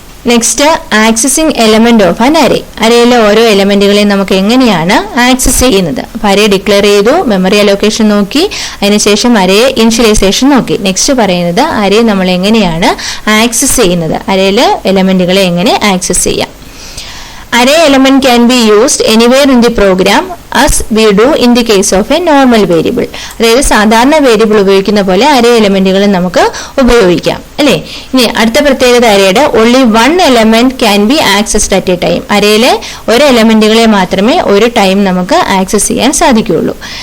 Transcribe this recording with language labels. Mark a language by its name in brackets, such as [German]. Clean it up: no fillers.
[Malayalam] Next, [English] Accessing element of an array. [Malayalam] അറേയിലെ ഓരോ എലമെന്റുകളെയും നമുക്ക് എങ്ങനെയാണ് ആക്സസ് ചെയ്യുന്നത്. അപ്പൊ അറേ ഡിക്ലെയർ ചെയ്തു, മെമ്മറി അലോക്കേഷൻ നോക്കി, അതിനുശേഷം അറേ ഇനിഷ്യലൈസേഷൻ നോക്കി. നെക്സ്റ്റ് പറയുന്നത് അറേ നമ്മൾ എങ്ങനെയാണ് ആക്സസ് ചെയ്യുന്നത്, അറേയിലെ എലമെന്റുകളെ എങ്ങനെ ആക്സസ് ചെയ്യാം. [English] Array element can be used anywhere in the program as we do in the case of a normal variable. [Malayalam] അതായത് സാധാരണ വേരിയബിൾ ഉപയോഗിക്കുന്ന പോലെ അറേ എലമെന്റുകൾ നമുക്ക് ഉപയോഗിക്കാം അല്ലേ. ഇനി അടുത്ത പ്രത്യേകത അറേയുടെ [English] only one element can be accessed at a time. [Malayalam] അറേയിലെ ഒരു എലമെന്റുകളെ മാത്രമേ ഒരു ടൈം നമുക്ക് ആക്സസ് ചെയ്യാൻ സാധിക്കുകയുള്ളൂ.